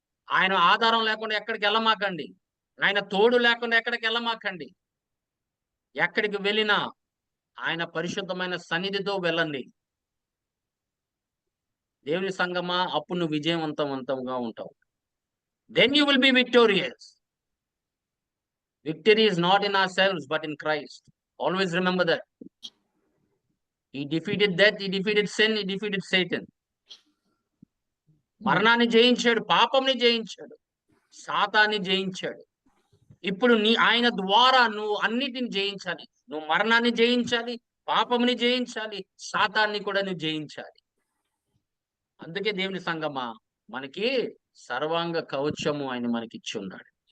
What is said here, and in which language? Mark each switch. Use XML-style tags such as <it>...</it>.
<te>ఆయన ఆధారం లేకుండా ఎక్కడికి వెళ్ళమాకండి. ఆయన తోడు లేకుండా ఎక్కడికి వెళ్ళమాకండి. ఎక్కడికి వెళ్ళినా ఆయన పరిశుద్ధమైన సన్నిధితో వెళ్ళండి. దేవుని సంగమా, అప్పుడు నువ్వు విజయవంతంగా ఉంటావు.</te> <en>Then you will be victorious. Victory is not in ourselves but in Christ. Always remember that. He defeated death, he defeated sin, he defeated Satan.</en> <te>మరణాన్ని జయించాడు, పాపంని జయించాడు, సాతాన్ని జయించాడు. ఇప్పుడు ఆయన ద్వారా నువ్వు అన్నిటిని జయించాలి. నువ్వు మరణాన్ని జయించాలి, పాపంని జయించాలి, సాతాన్ని కూడా నువ్వు జయించాలి. అందుకే దేవుని సంగమా, మనకి సర్వాంగ కవచము ఆయన మనకి ఇచ్చి ఉన్నాడు.</te>